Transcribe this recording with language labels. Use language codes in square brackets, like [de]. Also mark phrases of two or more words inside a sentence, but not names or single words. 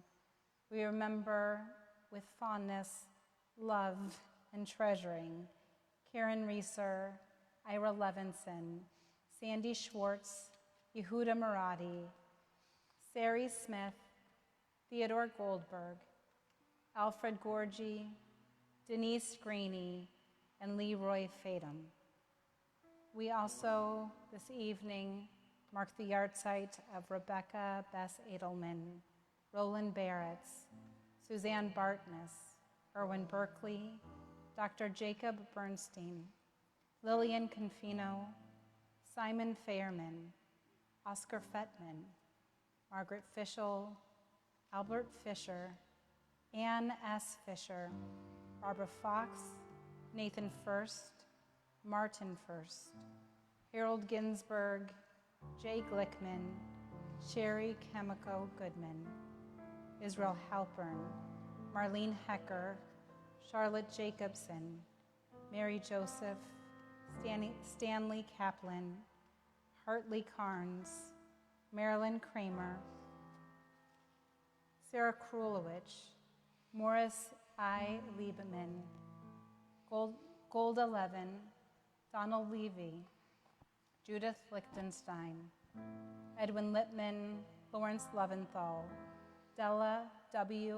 [en] We remember with fondness, love, and treasuring Karen Reeser, Ira Levinson, Sandy Schwartz, Yehuda Murati, Sari Smith, Theodore Goldberg, Alfred Gorgie, Denise Graney, and Leroy Fadum. We also, this evening, Mark the yahrzeit of Rebecca Bess Edelman, Roland Barretts, Suzanne Bartness, Erwin Berkeley, Dr. Jacob Bernstein, Lillian Confino, Simon Fairman, Oscar Fettman, Margaret Fischel, Albert Fisher, Ann S. Fisher, Barbara Fox, Nathan First, Martin First, Harold Ginsberg, Jay Glickman, Sherry Chemico Goodman, Israel Halpern, Marlene Hecker, Charlotte Jacobson, Mary Joseph, Stanley Kaplan, Hartley Carnes, Marilyn Kramer, Sarah Krulowicz, Morris I. Lieberman, Golda Levin, Donald Levy, Judith Lichtenstein, Edwin Lippman, Lawrence Leventhal, Della W.